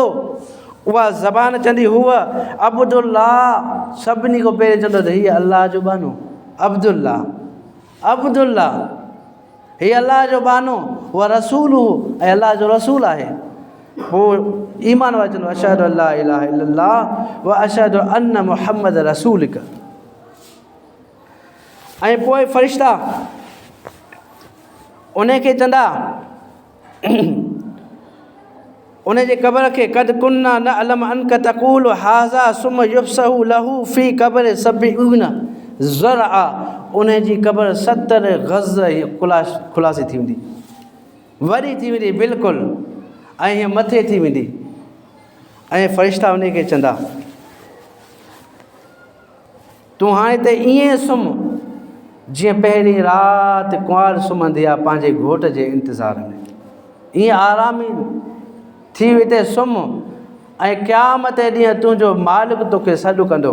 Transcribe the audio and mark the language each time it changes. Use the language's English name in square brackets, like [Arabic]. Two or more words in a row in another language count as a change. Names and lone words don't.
[Sindhi] उहा ज़बान चवंदी हुआ अब्दुल्लाह, सभिनी खां पहिरीं चवंदो त हीअ अल्लाह जो बानो, अब्दुल्लाह अब्दुल्लाह, हीअ अल्लाह जो बानो, उहा रसूल ऐं अल्लाह जो रसूल आहे। [Arabic] पोइ ईमान वारो चवंदो أشهد أن لا إله إلا الله وأشهد أن محمد رسولك. [Sindhi] ऐं पोइ फ़रिश्ता उन खे चवंदा, उन जे क़बर खे [Arabic] قد كنا نعلم أنك تقول هذا ثم يفسح له في قبر سبعين ذراع, [Sindhi] उन जी क़बर 70 गज़ खुलासी थी वेंदी, वरी थी वेंदी बिल्कुलु, ऐं हीअं मथे थी वेंदी। ऐं फ़रिश्ता उन खे चवंदा तूं हाणे त ईअं सुम जीअं पहिरीं राति कुंवार सुम्हंदी आहे पंहिंजे घोट जे इंतज़ार में, ईअं आरामी थी हिते सुम, ऐं क़यामत ॾींहुं तुंहिंजो मालिक तोखे सॾु कंदो।